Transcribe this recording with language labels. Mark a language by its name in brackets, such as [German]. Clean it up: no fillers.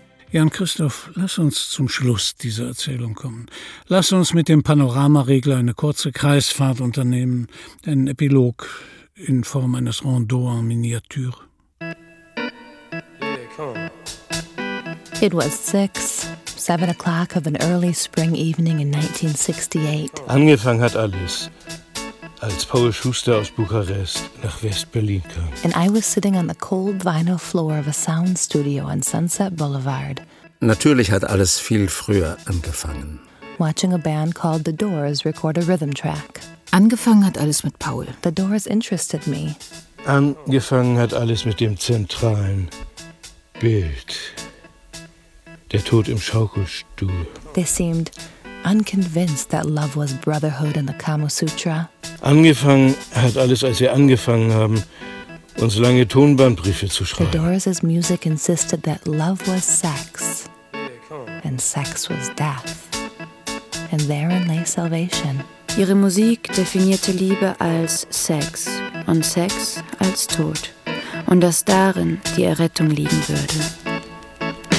[German] Jan-Christoph, lass uns zum Schluss dieser Erzählung kommen. Lass uns mit dem Panoramaregler eine kurze Kreisfahrt unternehmen, einen Epilog in Form eines Rondeau en Miniature. [English] It was 6-7 o'clock of an early spring evening in 1968. [German] Angefangen hat alles, als Paul Schuster aus Bukarest nach West-Berlin kam. [English] And I was sitting on the cold vinyl floor of a sound studio on Sunset Boulevard. [German] Natürlich hat alles viel früher angefangen. [English] Watching a band called The Doors record a rhythm track. [German] Angefangen hat alles mit Paul. [English] The Doors interested me. [German] Angefangen hat alles mit dem zentralen Bild. Der Tod im Schaukelstuhl. [English] They seemed unconvinced that love was brotherhood in the Kama Sutra. [German] Angefangen hat alles, als wir angefangen haben, uns lange Tonbandbriefe zu schreiben. [English] The Doors' music insisted that love was sex, and sex was death, and therein lay salvation. [German] Ihre Musik definierte Liebe als Sex und Sex als Tod und dass darin die Errettung liegen würde.